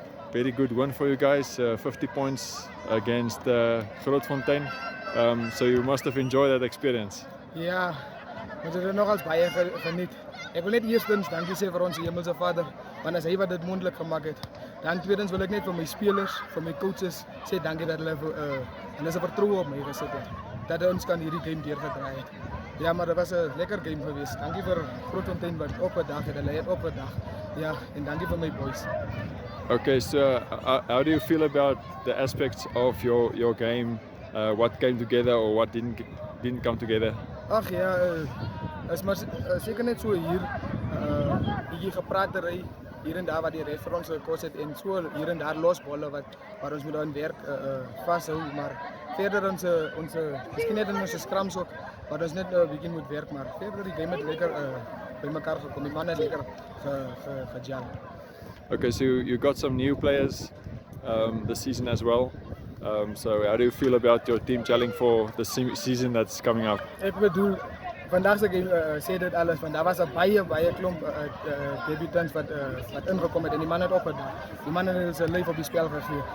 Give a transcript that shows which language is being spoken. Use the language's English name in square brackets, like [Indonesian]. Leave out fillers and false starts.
[English] Very good win for you guys, 50 points against Grootfontein. So you must have enjoyed that experience. [Afrikaans] Ja, ons het er nogals baie geniet. Ek wil net eerstens dankie sê vir ons Hemelse Vader, want as hy wat dit moontlik gemaak het. Dan tweedens wil ek net vir my spelers, vir my coaches sê dankie dat hulle hulle se vertroue op my gesit het. Dat ons kan hierdie game deurgedraai het. Ja, maar dit was 'n lekker game geweest. Dankie vir Grootfontein wat opgedag het. Hulle het opgedag. Ja, en dankie vir my boys. [English] Okay, so how do you feel about the aspects of your game? What came together or what didn't come together? [Afrikaans] Ag ja, is maar seker net so hier bietjie gepratery hier en daar wat die ref vir ons gekos het en so hier en daar losbolle waar ons moet aan werk vashou, maar verder ons miskien net in ons scrums ook waar ons net 'n bietjie moet werk, maar verder die game het lekker by mekaar gekom. Die manne het lekker gejam. [English] Okay, so you got some new players this season as well. So how do you feel about your team gelling for the season that's coming up? [Afrikaans] Ek bedoel, vandag se game sê dit alles, want daar was 'n baie klomp debutants wat ingekom het en die manne het opgedag. Die manne het hulle lyf op die spel gegee.